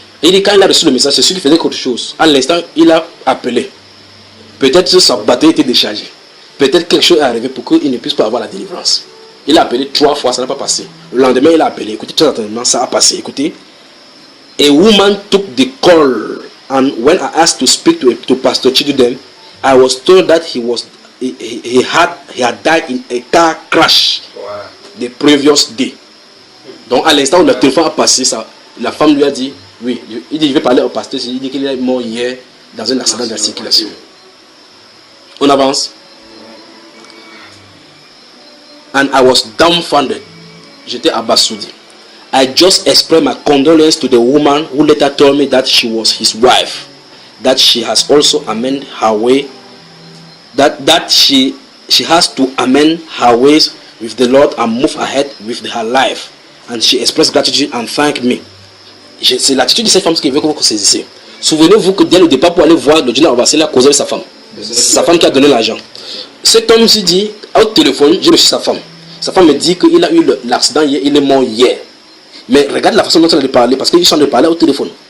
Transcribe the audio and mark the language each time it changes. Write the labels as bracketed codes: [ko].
[fr] Et il dit, quand il a reçu le message, c'est sûr qu'il faisait quelque chose. À l'instant, il a appelé. Peut-être que sa batterie était déchargée. Peut-être quelque chose est arrivé pour qu'il ne puisse pas avoir la délivrance. Il a appelé 3 fois, ça n'a pas passé. Le lendemain, il a appelé. Écoutez, très attentivement, ça a passé. Écoutez. [en] A woman took the call, and when I asked to speak to Pastor Chidudem, I was told that he had died in a car crash the previous day. [fr] Donc à l'instant où le téléphone a passé, la femme lui a dit, oui, il dit, je vais parler au pasteur, il dit qu'il est mort hier dans un accident de la circulation. On avance. [en] And I was dumbfounded. [fr] J'étais abasourdi. [en] I just expressed my condolence to the woman who later told me that she was his wife, that she has also amended her way, that she has to amend her ways with the Lord and move ahead with her life. and she expressed gratitude and thanked me. [fr] C'est l'attitude de cette femme qui veut que vous saisissez. Souvenez-vous que dès le départ, pour aller voir le dîner en Vasile, il a causé avec sa femme. Sa femme qui a donné l'argent. Cet homme s'est dit, au téléphone, j'ai reçu sa femme. Sa femme me dit qu'il a eu l'accident hier, il est mort hier. Mais regarde la façon dont il a parlé, parce qu'ils sont en train de parler au téléphone.